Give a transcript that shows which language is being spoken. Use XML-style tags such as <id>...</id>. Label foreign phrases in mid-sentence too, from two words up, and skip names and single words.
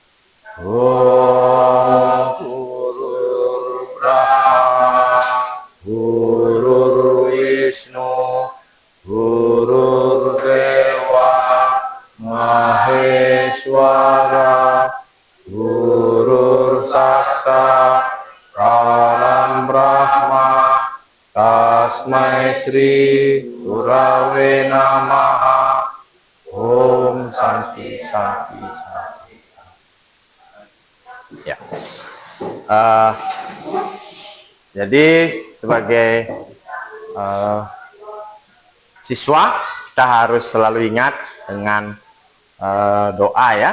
<sa>Om Gurur Brahma Gurur Wisnu Gurur Dewa Maheswara Gurur Saksa Param Brahma Tasmai Sri Gurave Namaha. Om Santi Santi Santi.</sa> <id>Ya. Jadi sebagai siswa kita harus selalu ingat dengan doa ya.</id>